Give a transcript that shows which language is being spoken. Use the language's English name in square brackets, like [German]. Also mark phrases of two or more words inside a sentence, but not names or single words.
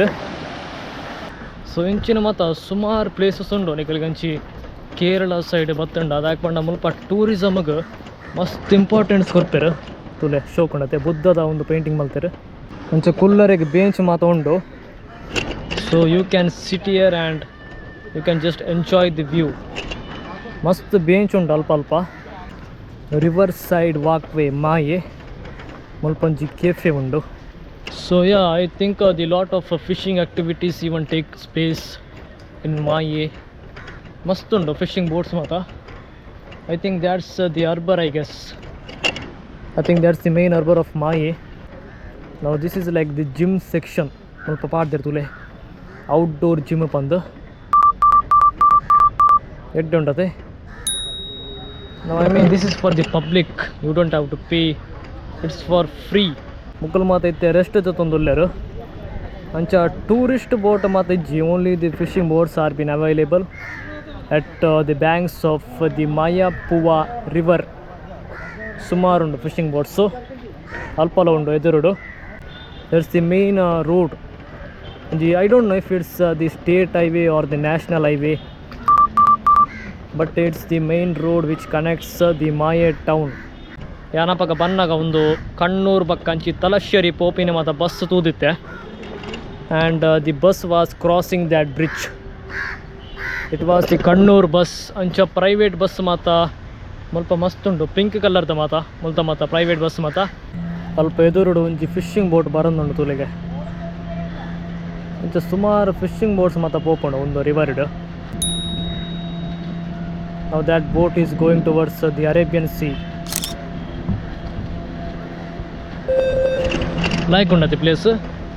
[Tulu] ಸೊ ಇಂಚಿನ ಮಾತ್ರ ಸುಮಾರು ಪ್ಲೇಸಸ್ ಉಂಡು ನಿಕಲ್ಗಂಚಿ ಕೇರಳ ಸೈಡ್ ಬತ್ತುಂಡು. ಅದಾಗಿ ಪಂಡ ಮುಲ್ಪ ಟೂರಿಸಮ್ಗೆ ಮಸ್ತ್ ಇಂಪಾರ್ಟೆನ್ಸ್ ಕೊಡ್ತಾರೆ. ತುಲೆ ಶೋಕೊಂಡತೆ ಬುದ್ಧದ ಒಂದು ಪೇಂಟಿಂಗ್ ಮಲ್ತಾರೆ. ಅಂಚೆ ಕುಲ್ಲರಿಗೆ ಬೇಂಚ್ ಮಾತ್ರ ಉಂಡು. [English] so you can sit here and you can just enjoy the view. [Tulu] ಮಸ್ತ್ ಬೇಂಚ್ ಉಂಡು ಅಲ್ಪ ಅಲ್ಪ. [English] river side walk way [Tulu] ಮಾಯೆ ಮುಲ್ಪಂಜಿ ಕೆಫೆ ಉಂಡು. [English] so ya I think the lot of fishing activities even takes place in Mahe. [Tulu] ಮಸ್ತ್ ಉಂಡು [English] fishing boats [Tulu] ಮಾತ್ರ. [English] I think that's the harbor I guess. I think that's the main harbor of Mahe. Now this is like the gym section. [Tulu] ಸ್ವಲ್ಪ ಪಾಡ್ದಿರ್ ತುಲೆ [English] outdoor gym [Tulu] ಪಂದು ಎಡ್ಡೆ ಉಂಟತೆ. [English] Now I mean this is for the public. You don't have to pay. It's for free. [Tulu] ಮುಕ್ಕಲ್ ಮಾತೈತೆ ರೆಸ್ಟ್ ಜೊತೊಂದುಲ್ಲೇರು. ಅಂಚ ಟೂರಿಸ್ಟ್ ಬೋಟ್ ಮಾತಿಜ್ಜಿ [English] only the fishing boats are been available at the banks of the Mayappuva river. [Tulu] ಸುಮಾರು ಉಂಡು [English] fishing boats [Tulu] ಅಲ್ಪಲ ಉಂಡು ಎದುರುಡು. [English] that's the main road. I don't know if it's the state highway or the national highway, but it's the main road which connects the Mahe town. [Tulu] ಯಾನಪಕ್ಕ ಬನ್ನಾಗ ಒಂದು ಕಣ್ಣೂರು ಬಕ್ಕಂಚಿ ತಲಶ್ಯರಿ ಪೋಪಿನ ಮಾತ ಬಸ್ ತೂದಿತ್ತೆ. [English] and the bus was crossing that bridge. it was the Kannur bus. [Tulu] ಅಂಚ [English] private bus [Tulu] ಮಾತ ಮುಲ್ಪ ಮಸ್ತ್ ಉಂಡು [English] pink colour [Tulu] ಮಾತ ಮುಲ್ತ ಮಾತ [English] private bus [Tulu] ಮಾತ ಅಲ್ಪ ಎದುರುಡು ಒಂಜಿ [English] fishing boat [Tulu] ಬರೋದುಂಡು ತೂಲೆಗೆ. ಇಂಚ ಸುಮಾರು [English] fishing boats [Tulu] ಮಾತ ಪೋಪುಂಡು ಒಂದು ರಿವರ್ಡ್. [English] now that boat is going towards the Arabian Sea. [Tulu] ಲೈಕ್ ಉಂಡತಿ ಪ್ಲೇಸ್.